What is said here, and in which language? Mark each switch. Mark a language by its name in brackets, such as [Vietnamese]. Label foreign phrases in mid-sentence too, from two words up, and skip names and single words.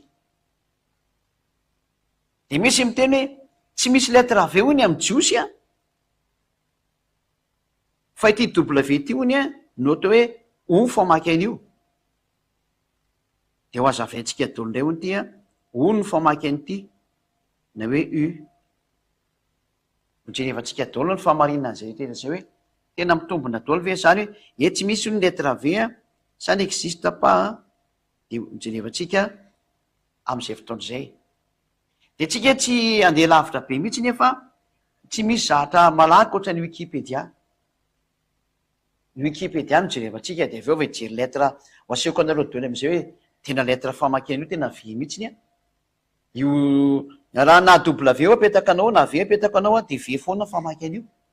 [Malagasy] Dia misy miteny hoe tsy misy letra V hoy ny amin'ny jiosy fa ity W ity hoy no atao hoe O famaky an'io. Dia ho hazavaintsika daholo indray hoy ity O no famaky an'ity na hoe U. Jerevantsika daholo ny fahamarinana izay rehetra izay hoe tena mitombina daholo ve zany hoe tsy misy ny letra V [French] ça n'existe pas. [Malagasy] Dia jerevantsika amin'izay fotoana izay. Dia tsika tsy andeha lavitra be mihitsy nefa tsy misy zatra malaky ohatran'ny Wikipédia. Ny Wikipédia no jerevantsika dia avy eo hijery letra ho asehoko anareo daholo amin'izay hoe tena letra famaky an'io tena V mihitsy io raha na W apetaka anao na V apetaka anao dia V foana famaky an'io.